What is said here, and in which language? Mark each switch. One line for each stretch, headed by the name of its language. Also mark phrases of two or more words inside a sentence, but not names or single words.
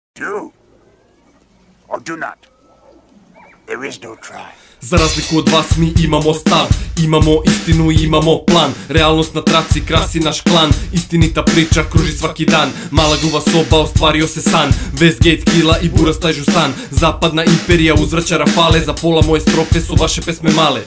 English: Do or do not. There is no try.
Serbian: Za razliku od vas mi imamo stav, imamo istinu i imamo plan. Realnost na traci krasi naš klan, istinita priča kruži svaki dan. Mala gluva soba, ostvario se san, Westgate, Kila i Buras tajžu san. Zapadna imperija uzvraća rafale, za pola moje strofe su vaše pesme male.